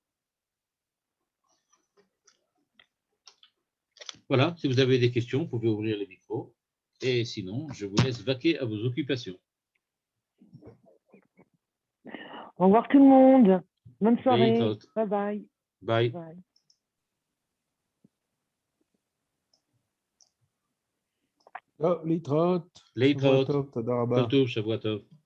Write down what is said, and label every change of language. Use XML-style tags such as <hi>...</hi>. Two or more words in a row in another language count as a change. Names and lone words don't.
<fr>Voilà, si vous avez des questions, vous pouvez ouvrir les micros. Et sinon, je vous laisse vaquer à vos occupations. Au revoir tout le monde. Bonne soirée.</fr> <en>Bye bye. Bye. Bye.</en> <he>להתראות. להתראות. שבוע טוב, תודה רבה. כל טוב, שבוע טוב.</he>